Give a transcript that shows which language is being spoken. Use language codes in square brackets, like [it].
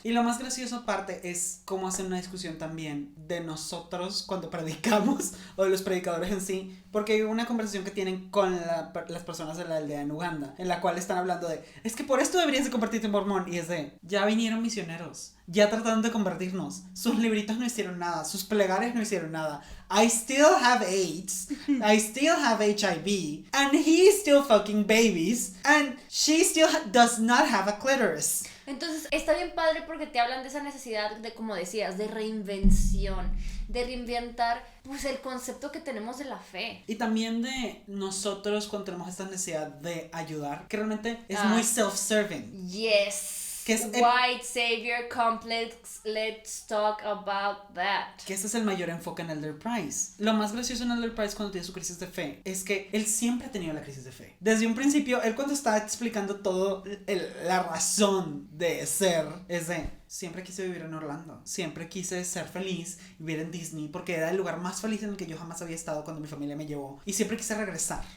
[es] Y lo más gracioso aparte es cómo hacen una discusión también de nosotros cuando predicamos o de los predicadores en sí, porque hay una conversación que tienen con las personas de la aldea en Uganda, en la cual están hablando de, es que por esto deberías de convertirte en mormón, y es de, ya vinieron misioneros, ya trataron de convertirnos, sus libritos no hicieron nada, sus plegarias no hicieron nada. [en] I still have AIDS, I still have HIV, and he still fucking babies, and she still does not have a clitoris. [es] Entonces está bien padre porque te hablan de esa necesidad de, como decías, de reinvención, de reinventar pues el concepto que tenemos de la fe. Y también de nosotros cuando tenemos esta necesidad de ayudar, que realmente es muy self-serving. [en] Yes. [es] Que es [en] White Savior Complex, let's talk about that. [es] Que ese es el mayor enfoque en Elder Price. Lo más gracioso en Elder Price cuando tiene su crisis de fe es que él siempre ha tenido la crisis de fe. Desde un principio, él cuando estaba explicando todo la razón de ser, es de... Siempre quise vivir en Orlando, siempre quise ser feliz, vivir en Disney, porque era el lugar más feliz en el que yo jamás había estado cuando mi familia me llevó. Y siempre quise regresar.